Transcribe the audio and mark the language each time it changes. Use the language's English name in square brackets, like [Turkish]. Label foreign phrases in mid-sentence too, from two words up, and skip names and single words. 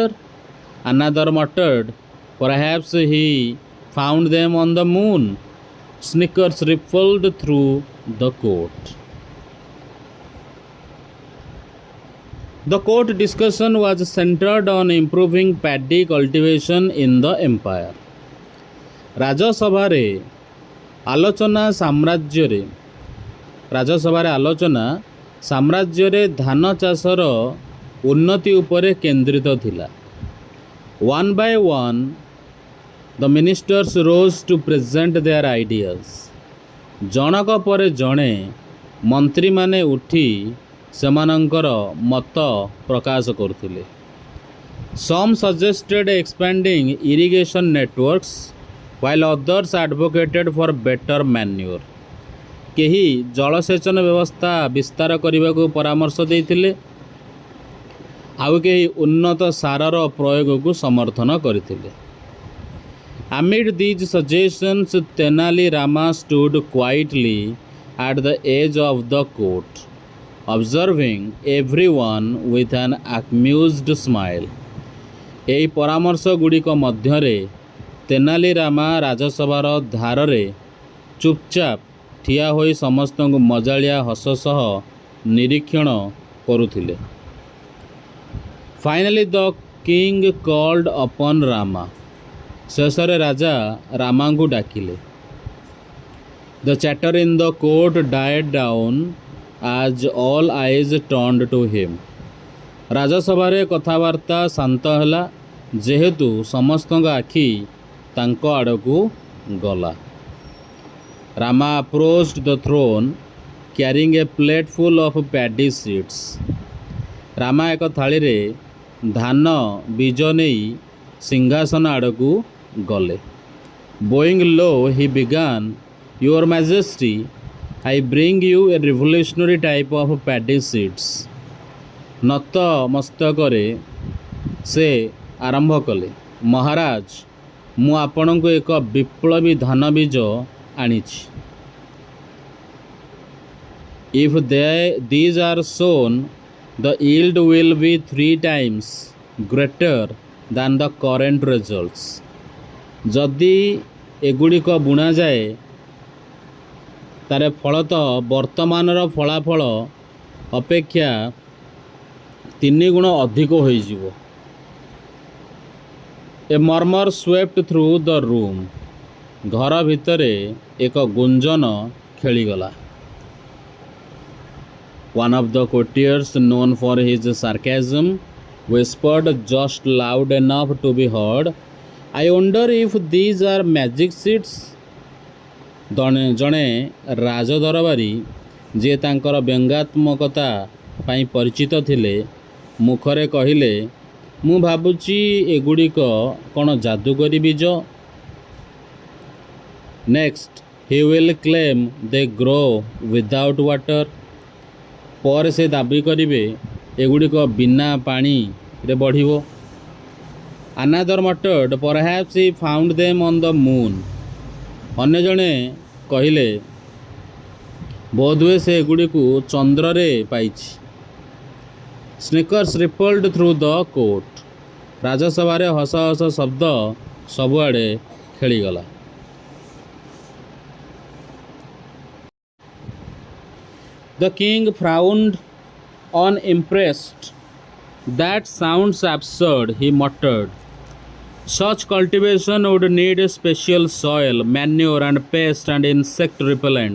[English] Another muttered, "Perhaps he found them on the moon." Snickers rippled through the court. The court discussion was centered on improving paddy cultivation in the empire. [Odia] ରାଜସଭାରେ ଆଲୋଚନା ସାମ୍ରାଜ୍ୟରେ ଧାନ ଚାଷର ଉନ୍ନତି ଉପରେ କେନ୍ଦ୍ରିତ ଥିଲା। [English] One by one, the ministers rose to present their ideas. [Odia] ଜଣକ ପରେ ଜଣେ ମନ୍ତ୍ରୀମାନେ ଉଠି ସେମାନଙ୍କର ମତ ପ୍ରକାଶ କରୁଥିଲେ। [English] Some suggested expanding irrigation networks, while others advocated for better manure. [Odia] କେହି ଜଳସେଚନ ବ୍ୟବସ୍ଥା ବିସ୍ତାର କରିବାକୁ ପରାମର୍ଶ ଦେଇଥିଲେ, ଆଉ କେହି ଉନ୍ନତ ସାରର ପ୍ରୟୋଗକୁ ସମର୍ଥନ କରିଥିଲେ। [English] Amid these suggestions, Tenali Rama stood quietly at the edge of the court, observing everyone with an amused smile. [Odia] ଏହି ପରାମର୍ଶ ଗୁଡ଼ିକ ମଧ୍ୟରେ ତେନାଲି ରାମା ରାଜସଭାର ଧାରରେ ଚୁପଚାପ ଠିଆ ହୋଇ ସମସ୍ତଙ୍କୁ ମଜାଳିଆ ହସ ସହ ନିରୀକ୍ଷଣ କରୁଥିଲେ। [English] Finally, the king called upon Rama. [Odia] ଶେଷରେ ରାଜା ରାମାଙ୍କୁ ଡାକିଲେ। [English] The chatter in the court died down as all eyes turned to him. [Odia] ରାଜସଭାରେ କଥାବାର୍ତ୍ତା ଶାନ୍ତ ହେଲା, ଯେହେତୁ ସମସ୍ତଙ୍କ ଆଖି ତାଙ୍କ ଆଡ଼କୁ ଗଲା। [English] ରାମା approached the throne carrying a plate full of paddy seeds. [Odia] ରାମା ଏକ ଥାଳିରେ ଧାନ ବୀଜ ନେଇ ସିଂହାସନ ଆଡ଼କୁ ଗଲେ। [English] Bowing low, he began, "Your Majesty, I bring you a revolutionary type of paddy seeds." [Odia] ନତ ମସ୍ତକରେ ସେ ଆରମ୍ଭ କଲେ, ମହାରାଜ, ମୁଁ ଆପଣଙ୍କୁ ଏକ ବିପ୍ଳବୀ ଧାନ ବୀଜ ଆଣିଛି। [English] If these are sown, the yield will be 3 times greater than the current results. [Odia] ଯଦି ଏଗୁଡ଼ିକ ବୁଣାଯାଏ ତାର ଫଳତଃ ବର୍ତ୍ତମାନର ଫଳାଫଳ ଅପେକ୍ଷା 3 ଗୁଣ ଅଧିକ ହୋଇଯିବ। [English] A murmur swept through the room. [Odia] ଘର ଭିତରେ ଏକ ଗୁଞ୍ଜନ ଖେଳିଗଲା। [English] One of the courtiers, known for his sarcasm, whispered just loud enough to be heard, "I wonder if these are magic seeds." [Odia] ଜଣେ ରାଜଦରବାରୀ ଯିଏ ତାଙ୍କର ବ୍ୟଙ୍ଗାତ୍ମକତା ପାଇଁ ପରିଚିତ ଥିଲେ ମୁଖରେ କହିଲେ, ମୁଁ ଭାବୁଛି ଏଗୁଡ଼ିକ କ'ଣ ଯାଦୁକରୀ ବୀଜ? [English] Next, he will claim they grow without water. [Odia] ପରେ ସେ ଦାବି କରିବେ ଏଗୁଡ଼ିକ ବିନା ପାଣିରେ ବଢ଼ିବ। [English] Another muttered, "Perhaps he found them on the moon." [Odia] ଅନ୍ୟ ଜଣେ କହିଲେ, ବୋଧହୁଏ ସେ ଏଗୁଡ଼ିକୁ ଚନ୍ଦ୍ରରେ ପାଇଛି। [English] Snickers rippled through the court. [Odia] ରାଜସଭାରେ ହସ ହସ ଶବ୍ଦ ସବୁଆଡ଼େ ଖେଳିଗଲା। [English] The king frowned, unimpressed. "That sounds absurd," he muttered. "Such cultivation would need a special soil, manure and pest and insect repellents.